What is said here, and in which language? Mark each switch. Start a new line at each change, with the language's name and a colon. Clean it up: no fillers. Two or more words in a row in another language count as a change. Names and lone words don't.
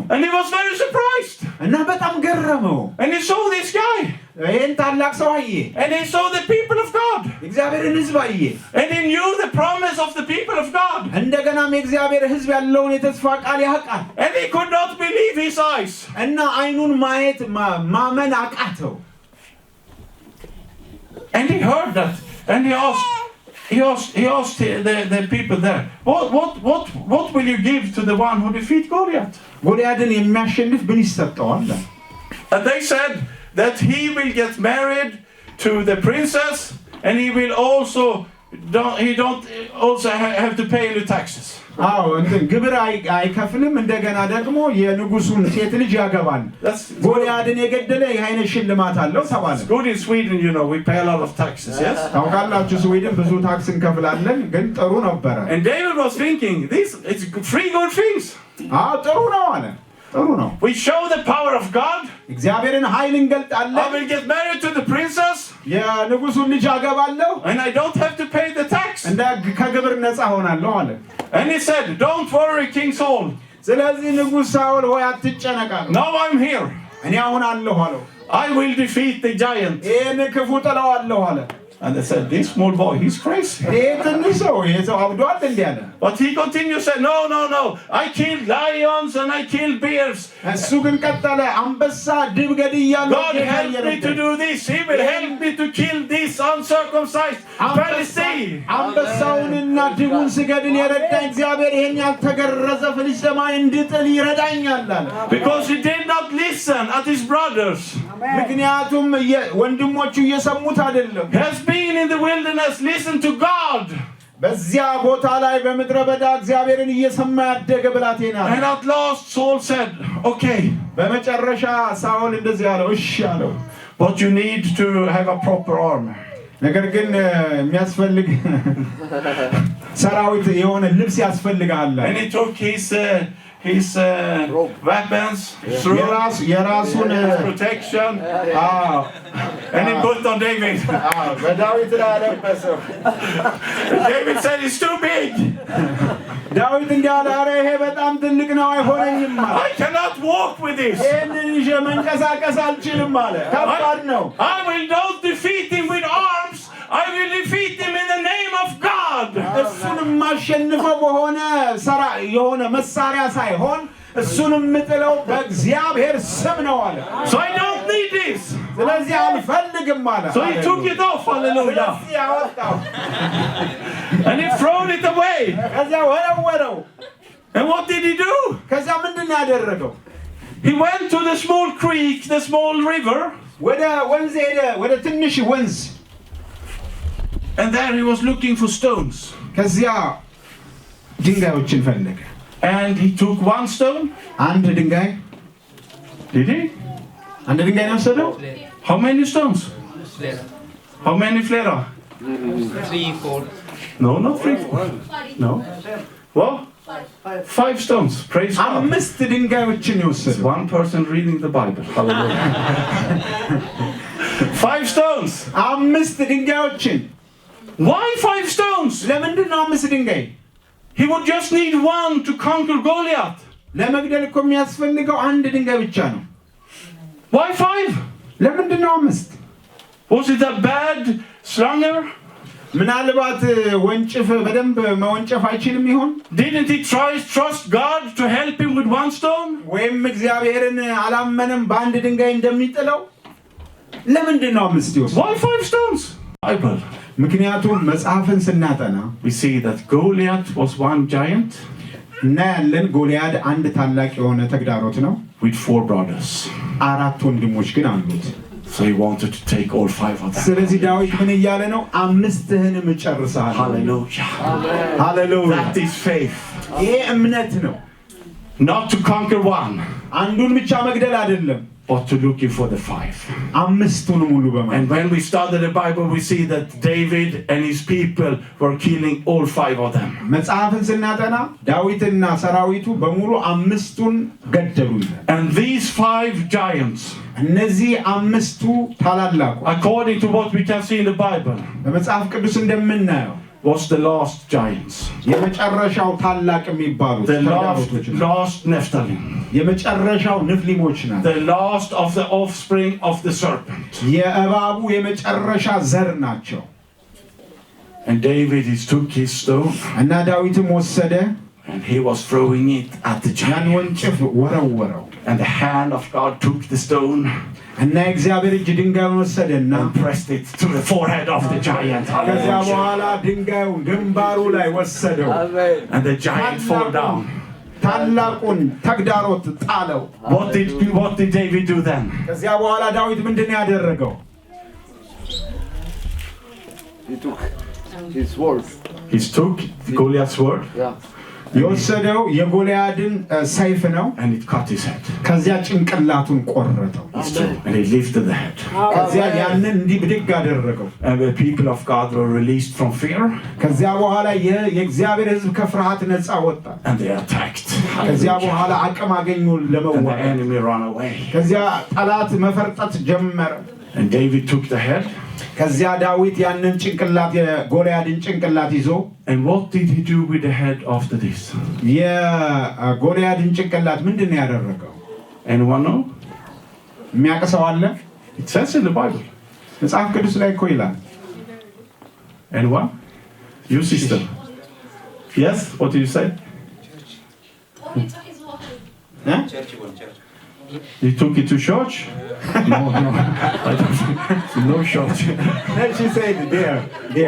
English: And he was very surprised.
Amharic: እና በጣም ገረመው።
English: And he saw this guy.
Amharic: ይሄን ታላቅ ሰው አየ።
English: And he saw the people of God.
Amharic: እግዚአብሔርን ሕዝብ አየ።
English: And he knew the promise of the people of God.
Amharic: እንደገናም የእግዚአብሔር ሕዝብ ያለውን የተስፋ ቃል ያውቃል።
English: And he could not believe his eyes.
Amharic: እና አይኑን ማየት ማመን አቃተው።
English: And he heard that. And he asked the people there, what will you give to the one who defeat Goliath?
Amharic: ጎልያድን የሚያሸንፍ ምን ይሰጠዋል?
English: And they said that he will get married to the princess, and he will also don't have to pay any taxes.
Amharic: አዎ እንትን ግብር አይከፍልም። እንደገና ደግሞ የንጉሱን ሴት ልጅ ያገባል። ጎልያድን የገደለ የኃይለ ሽልማት አለው ተባለ።
English: Good in Sweden, you know, we pay a lot of taxes, yes?
Amharic: ታውቃላችሁ ስዊድን ብዙ ታክስ እንከፍላለን፣ ግን ጥሩ ነበረ።
English: And David was thinking, it's 3 good things.
Amharic: ጥሩ ነው አለ። ጥሩ ነው።
English: We show the power of God.
Amharic: እግዚአብሔርን ኃይል እንገልጣለን።
English: I will get married to the princess.
Amharic: የንጉሱን ልጅ አገባለሁ።
English: And I don't have to pay the tax.
Amharic: እንደ ከግብር ነፃ ሆናለሁ አለ።
English: And he said, don't worry, King Saul.
Amharic: ስለዚህ ንጉሥ ሳኦል ሆይ አትጨነቅ አለው።
English: Now I'm here.
Amharic: እኔ አሁን አለሁ አለው።
English: I will defeat the giant.
Amharic: ይህን ክፉ ጥለዋለሁ አለ።
English: And they said, this small boy, he's crazy.
Amharic: ይህ ትንሽ ሰው ይህ ሰው አብዷል እንዲህ አለ።
English: But he continued to say, no. I killed lions and I killed bears.
Amharic: እሱ ግን ቀጠለ። አንበሳ ድብ ገድያለሁ።
English: God helped me to do this. He will help me to kill this uncircumcised Philistine.
Amharic: አንበሳውንና ድቡን ስገድል የረዳኝ እግዚአብሔር ይሄን ያልተገረዘ ፍልስጤማዊ እንድጥል ይረዳኛል አለ።
English: Because he did not listen at his brothers.
Amharic: ምክንያቱም ወንድሞቹ እየሰሙት አይደለም።
English: Has been in the wilderness, listen to God.
Amharic: በዚያ ቦታ ላይ በምድረ በዳ እግዚአብሔርን እየሰማ ያደገ ብላቴና።
English: And at last Saul said, okay.
Amharic: በመጨረሻ ሳኦል እንደዚህ አለው፣ እሺ አለው።
English: But you need to have a proper armor.
Amharic: ነገር ግን የሚያስፈልግ ሰራዊት የሆነ ልብስ ያስፈልጋል።
English: And he took his weapons,
Amharic: የራሱን
English: protection, and he put on David.
Amharic: በዳዊት ላይ አለበሰው።
English: David said, it's too big.
Amharic: ዳዊት እንዲህ አለ፣ ኧረ ይሄ በጣም ትልቅ ነው አይሆነኝም አለ።
English: I cannot walk with this.
Amharic: ይህንን ይዤ መንቀሳቀስ አልችልም አለ። ከባድ ነው።
English: I will not defeat him with arms. I will defeat him in the name of God.
Amharic: እሱንም ማሸንፈው የሆነ መሳሪያ ሳይሆን እሱንም ምጥለው በእግዚአብሔር ስም ነው አለ።
English: So I don't need this.
Amharic: ስለዚህ አልፈልግም አለ።
English: So he took it off. Hallelujah.
Amharic: ስለዚህ ያወጣው
English: And he threw it away.
Amharic: ከዚያ ወረወረው።
English: And what did he do?
Amharic: ከዚያ ምንድን ነው ያደረገው?
English: He went to the small creek, the small river.
Amharic: ወደ ወንዝ ሄደ፣ ወደ ትንሽ ወንዝ።
English: And there he was looking for stones.
Amharic: ከዚያ ድንጋዮችን ፈለገ።
English: And he took one stone.
Amharic: አንድ ድንጋይ።
English: Did he?
Amharic: አንድ ድንጋይ ነው የወሰደው።
English: How many stones? How many flera? 3, 4. No, not 3, 4. No. What? 5 stones. Praise God.
Amharic: 5 ድንጋዮችን የወሰደው።
English: One person reading the Bible. Hallelujah. 5 stones.
Amharic: 5 ድንጋዮችን።
English: Why 5 stones?
Amharic: ለምንድን ነው 5 ድንጋይ?
English: He would just need one to conquer Goliath.
Amharic: ለመግደል እኮ የሚያስፈልገው አንድ ድንጋይ ብቻ ነው።
English: Why 5?
Amharic: ለምንድን ነው 5?
English: Was it a bad slinger?
Amharic: ምናልባት ወንጭፍ በደንብ መወንጨፍ አይችልም ይሆን?
English: Didn't he trust God to help him with one stone?
Amharic: ወይም እግዚአብሔርን አላመነም በአንድ ድንጋይ እንደሚጥለው? ለምንድን ነው 5 ይወስድ?
English: Why 5 stones? Bible.
Amharic: ምክንያቱም መጽሐፍን ስናጠና
English: We see that Goliath was one giant
Amharic: እና ያለን ጎልያድ አንድ ታላቅ የሆነ ተግዳሮት ነው
English: with 4 brothers.
Amharic: 4 ወንድሞች ግን አሉት።
English: So he wanted to take all 5 of them.
Amharic: ስለዚህ ዳዊት ምን እያለ ነው? 5ህንም እጨርሳለሁ።
English: Hallelujah. Hallelujah. That is faith.
Amharic: ይሄ እምነት ነው።
English: Not to conquer one,
Amharic: አንዱን ብቻ መግደል አይደለም፣
English: but to looking for the 5.
Amharic: 5ቱን ሙሉ በማለት
English: And when we study the Bible, we see that David and his people were killing all 5 of them.
Amharic: መጽሐፍን ስናጠና ዳዊትና ሰራዊቱ በሙሉ 5ቱን ገደሉ።
English: And these 5 giants,
Amharic: እነዚህ 5ቱ ታላላቁ
English: according to what we can see in the Bible,
Amharic: በመጽሐፍ ቅዱስ እንደምናየው
English: was the last giants.
Amharic: የመጨረሻው ታላቅ የሚባሉት
English: The last Nephtali.
Amharic: የመጨረሻው ንፍሊሞች ናቸው።
English: The last of the offspring of the serpent.
Amharic: የእባቡ የመጨረሻ ዘር ናቸው።
English: And David took his stone
Amharic: እና ዳዊትም ወሰደ
English: and he was throwing it at the
Amharic: ያን
English: giant.
Amharic: ወንጭፍ ወረወረው
English: And the hand of God took the stone
Amharic: እና የእግዚአብሔር እጅ ድንጋዩን ወሰደና
English: and pressed it to the forehead of the giant.
Amharic: ከዚያ Hallelujah. በኋላ ድንጋዩን ግንባሩ ላይ ወሰደው።
English: Amen. And the giant fell down.
Amharic: ታላቁን ተግዳሮት ጣለው።
English: What did David do then?
Amharic: ከዚያ በኋላ ዳዊት ምንድን ነው ያደረገው?
English: He took his sword. He took Goliath's sword Yeah.
Amharic: የወሰደው የጎልያድን ሰይፍ ነው።
English: and it cut his head.
Amharic: ከዚያ ጭንቅላቱን ቆረጠው።
English: And he lifted the head.
Amharic: ከዚያ ያንን እንዲህ ብድግ አደረገው።
English: And the people of God were released from fear
Amharic: ከዚያ በኋላ የእግዚአብሔር ሕዝብ ከፍርሃት ነፃ ወጣ።
English: and they attacked.
Amharic: ከዚያ በኋላ አቅም አገኙ
English: And the
Amharic: ለመዋጋት።
English: enemy ran away.
Amharic: ከዚያ ጠላት መፈርጠት ጀመረ።
English: And David took the head.
Amharic: ከዚያ ዳዊት ያንን ጭንቅላት የጎልያድን ጭንቅላት ይዞ
English: And what did he do with the head after this?
Amharic: የጎልያድን ጭንቅላት ምንድን ነው ያደረገው?
English: Anyone know?
Amharic: የሚያውቅ ሰው አለ?
English: It says in the Bible.
Amharic: መጽሐፍ ቅዱስ ላይ እኮ ይላል።
English: Anyone? You sister. Yes? What did you say? You took it to church? No. I don't. No church. Then she said, there.